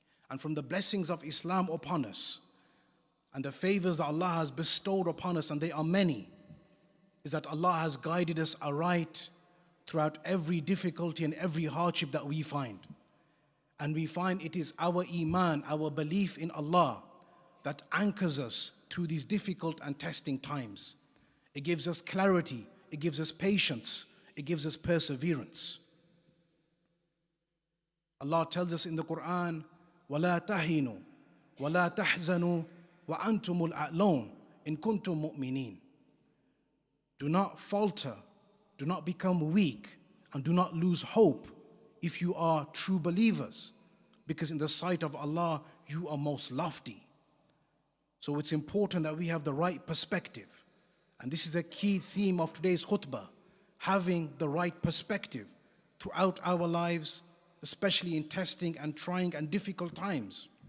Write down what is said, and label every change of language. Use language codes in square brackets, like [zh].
[en] And from the blessings of Islam upon us and the favors that Allah has bestowed upon us, and they are many, is that Allah has guided us aright throughout every difficulty and every hardship that we find. And we find it is our iman, our belief in Allah, that anchors us through these difficult and testing times. It gives us clarity, it gives us patience, it gives us perseverance. Allah tells us in the Qur'an, [ar] وَلَا تَهِنُوا وَلَا تَحْزَنُوا وَأَنْتُمُ الْأَعْلَوْنَ إِن كُنْتُم مُؤْمِنِينَ. [en] Do not falter, do not become weak, and do not lose hope if you are true believers, because in the sight of Allah, you are most lofty. So it's important that we have the right perspective. And this is a key theme of today's khutbah, having the right perspective throughout our lives, especially in testing and trying and difficult times.